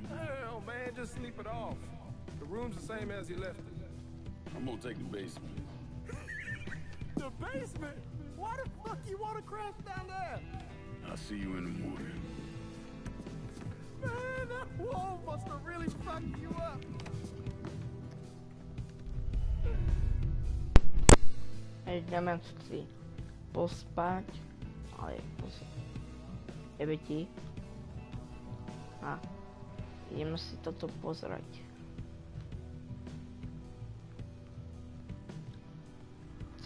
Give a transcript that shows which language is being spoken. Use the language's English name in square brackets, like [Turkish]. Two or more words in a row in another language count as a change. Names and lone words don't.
[English] Hell, man, just sleep it off. The room's the same as you left it. I'm gonna take the basement. The basement? Why the fuck you want to crash down there? I'll see you in the morning. Man, that wall must have really fucked you up. [Slovak] Ideme si pospať, ale ti. A ideme si toto pozerať.